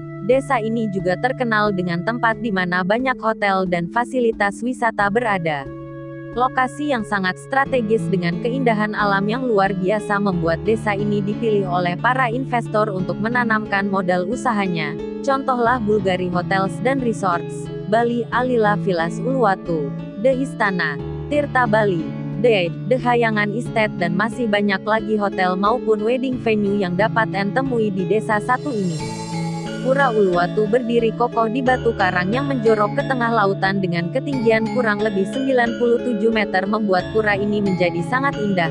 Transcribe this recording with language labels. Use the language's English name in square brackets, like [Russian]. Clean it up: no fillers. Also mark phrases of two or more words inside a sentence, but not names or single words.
[Indonesian] Desa ini juga terkenal dengan tempat di mana banyak hotel dan fasilitas wisata berada. Lokasi yang sangat strategis dengan keindahan alam yang luar biasa membuat desa ini dipilih oleh para investor untuk menanamkan modal usahanya. Contohlah Bulgari Hotels dan Resorts, Bali, Alila Villas Uluwatu, The Istana, Tirta Bali, The Hayangan Estate, dan masih banyak lagi hotel maupun [English] wedding venue [Indonesian] yang dapat Anda temui di desa satu ini. Pura Uluwatu berdiri kokoh di batu karang yang menjorok ke tengah lautan dengan ketinggian kurang lebih 97 meter membuat pura ini menjadi sangat indah.